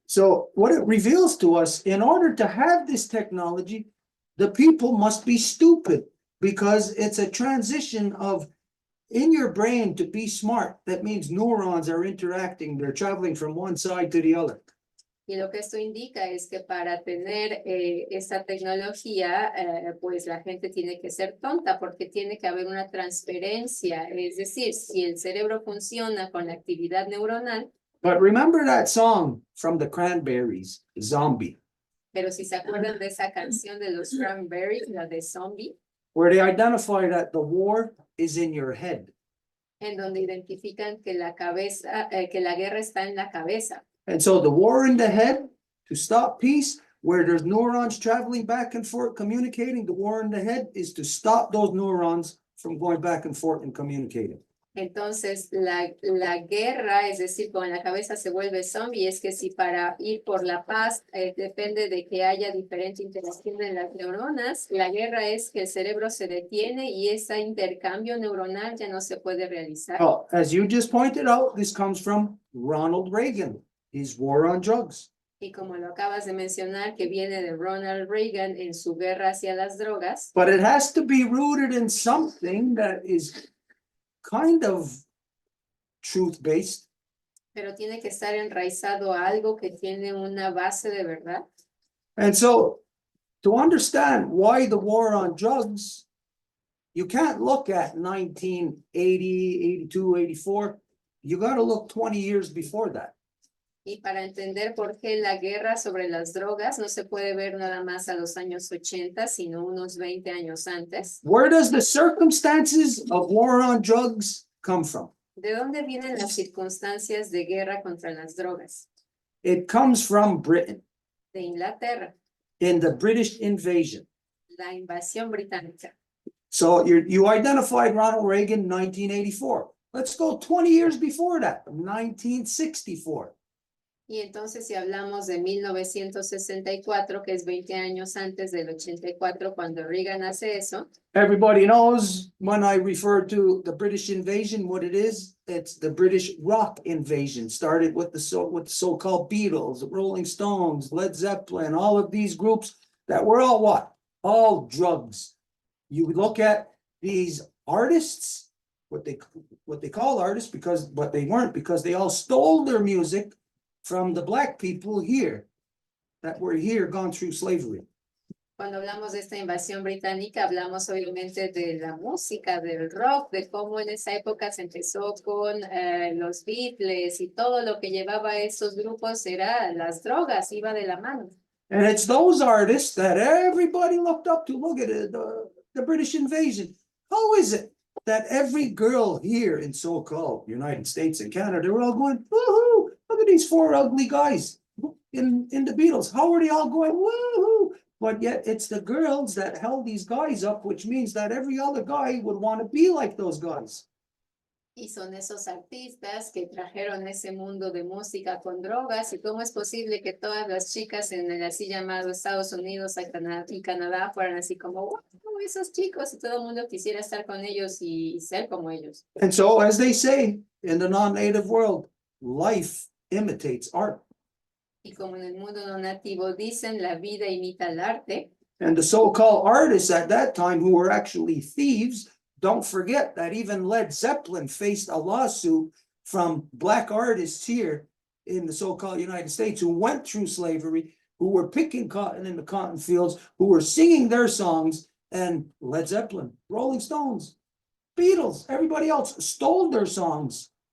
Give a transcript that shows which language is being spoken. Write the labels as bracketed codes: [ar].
[en] So what it reveals to us, in order to have this technology, the people must be stupid, because it's a transition of in your brain to be smart. That means neurons are interacting, they're traveling from one side to the other. [es] Y lo que esto indica es que para tener esta tecnología, pues la gente tiene que ser tonta porque tiene que haber una transferencia. Es decir, si el cerebro funciona con la actividad neuronal. [en] But remember that song from the Cranberries, Zombie. [es] Pero si se acuerdan de esa canción de los Cranberries, la de Zombie. [en] Where they identify that the war is in your head. [es] En donde identifican que la guerra está en la cabeza. [en] And so the war in the head, to stop peace, where there's neurons traveling back and forth communicating, the war in the head is to stop those neurons from going back and forth and communicating. [es] Entonces, la guerra, es decir, con la cabeza se vuelve zombie, es que si para ir por la paz depende de que haya diferente interacción en las neuronas, la guerra es que el cerebro se detiene y ese intercambio neuronal ya no se puede realizar. [en] Well, as you just pointed out, this comes from Ronald Reagan, his war on drugs. [es] Y como lo acabas de mencionar, que viene de Ronald Reagan en su guerra hacia las drogas. [en] But it has to be rooted in something that is kind of truth-based. [es] Pero tiene que estar enraizado a algo que tiene una base de verdad. [en] And so, to understand why the war on drugs, you can't look at 1980, 82, 84. You got to look 20 years before that. [es] Y para entender por qué la guerra sobre las drogas no se puede ver nada más a los años 80, sino unos 20 años antes. [en] Where does the circumstances of war on drugs come from? [es] ¿De dónde vienen las circunstancias de guerra contra las drogas? [en] It comes from Britain, [es] De Inglaterra, [en] in the British invasion. [es] la invasión británica. [en] So you identified Ronald Reagan, 1984. Let's go 20 years before that, 1964. [es] Y entonces si hablamos de 1964, que es 20 años antes del 84, cuando Reagan hace eso, [en] Everybody knows when I refer to the British invasion, what it is. It's the British rock invasion. Started with the so-called Beatles, the Rolling Stones, Led Zeppelin, all of these groups that were all what? All drugs. You look at these artists, what they call artists, but they weren't, because they all stole their music from the black people here that were here, gone through slavery. [es] cuando hablamos de esta invasión británica, hablamos obviamente de la música, del rock, de cómo en esa época se empezó con los Beatles y todo lo que llevaba a esos grupos era las drogas, iba de la mano. [en] And it's those artists that everybody looked up to. Look at it, the British invasion. How is it that every girl here in so-called United States and Canada, they're all going, woohoo, look at these four ugly guys in the Beatles. How are they all going, woohoo? But yet it's the girls that held these guys up, which means that every other guy would want to be like those guys. [es] Y son esos artistas que trajeron ese mundo de música con drogas. ¿Y cómo es posible que todas las chicas en el así llamado Estados Unidos y Canadá fueran así como, wow, esos chicos, y todo el mundo quisiera estar con ellos y ser como ellos? [en] And so, as they say in the non-native world, life imitates art. [es] Y como en el mundo no nativo dicen, la vida imita el arte. [en] And the so-called artists at that time, who were actually thieves, don't forget that even Led Zeppelin faced a lawsuit from black artists here in the so-called United States who went through slavery, who were picking cotton in the cotton fields, who were singing their songs, and Led Zeppelin, Rolling Stones, Beatles, everybody else stole their songs.